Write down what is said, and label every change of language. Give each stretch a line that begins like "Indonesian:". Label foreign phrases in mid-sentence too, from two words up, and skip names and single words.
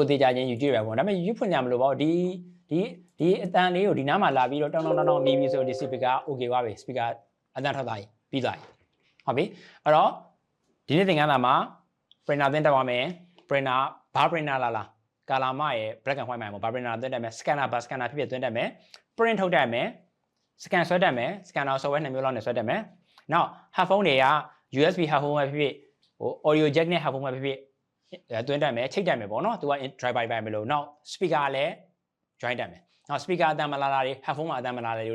Burmese: သေးကြချင်း YouTube ပဲပေါ့ဒါပေမဲ့ YouTube ဖွင့်ကြမလို့ပေါ့ဒီအတန်လေးကိုဒီနားမှာလာပြီးတော့တောင်းနေပြီဆိုဒီ
English: speaker okay
Burmese: ပါပြီ speaker အတန်ထွက်သွားပြီပြီးသွားပြီဟုတ်ပြီအဲ့တော့ဒီနေ့သင်ခန်းစာမှာ printer သင်တက်ပါမယ် printer ဘာ printer လားကာလာမရဲ့
English: black and white
Burmese: မှာဘာ printer သင်တက်မယ် scanner ဘာ scanner ဖြစ်ဖြစ်သင်တက်မယ် print ထုတ်တက်မယ် scan ဆွဲတက်မယ်
English: scanner software
Burmese: 2မျိုးလောက်နဲ့ဆွဲတက်မယ်နောက် headphone တွေက
English: USB headphone
Burmese: ပဲဖြစ်ဖြစ်ဟို
English: audio jack
Burmese: နဲ့ headphone ပဲဖြစ်ဖြစ်သွင်းတက်မယ်ချိတ်တက်မယ်ပေါ့နော်သူက driver ပဲမလို့နောက် speaker လည်း join တက်မယ်နောက် speaker အတန်မလာတာတွေ headphone မှာအတန်မလာတယ်